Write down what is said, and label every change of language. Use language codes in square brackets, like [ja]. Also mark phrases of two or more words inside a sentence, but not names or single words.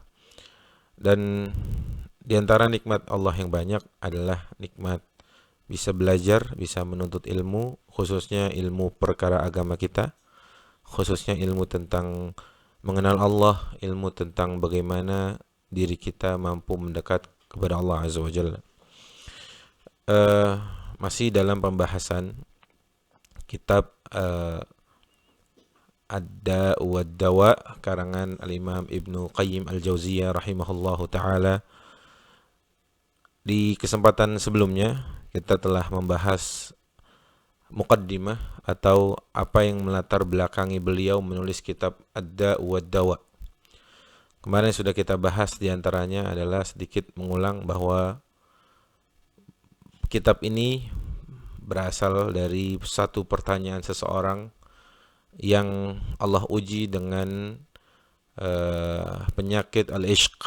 [id] Dan di antara nikmat Allah yang banyak adalah nikmat bisa belajar, bisa menuntut ilmu, khususnya ilmu perkara agama kita, khususnya ilmu tentang mengenal Allah, ilmu tentang bagaimana diri kita mampu mendekat kepada Allah [ar] عز وجل. [id] Masih dalam pembahasan kitab Ad-Da' wad-Dawa karangan Al-Imam Ibnu Qayyim Al-Jauziyah [ar] رحمه الله تعالى. [id] Di kesempatan sebelumnya kita telah membahas muqaddimah atau apa yang melatar belakangi beliau menulis kitab Ad-Da' wad-Dawa. Kemarin sudah kita bahas, diantaranya adalah sedikit mengulang bahwa kitab ini berasal dari satu pertanyaan seseorang yang Allah uji dengan penyakit al-ishq.